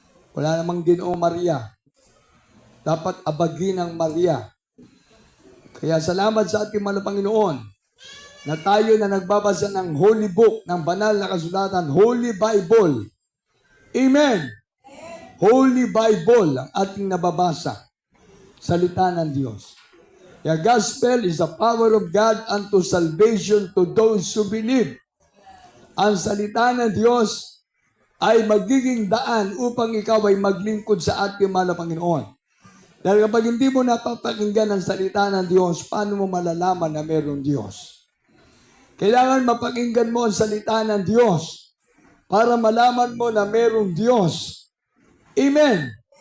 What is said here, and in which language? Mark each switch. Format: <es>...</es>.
<tl>Wala namang Ginoong Maria. Dapat abagin ng Maria. Kaya salamat sa ating mahal na Panginoon na tayo na nagbabasa ng Holy Book, ng banal na kasulatan, Holy Bible. Amen. Holy Bible ang ating nababasa. Salita ng Diyos.</tl> <en>The gospel is the power of God unto salvation to those who believe.</en> <tl>Ang salita ng Diyos ay magiging daan upang ikaw ay maglingkod sa ating mahal na Panginoon. Dahil kapag hindi mo napapakinggan ang salita ng Diyos, paano mo malalaman na mayroong Diyos? Kailangan mapakinggan mo ang salita ng Diyos para malaman mo na mayroong Diyos. Amen.</tl>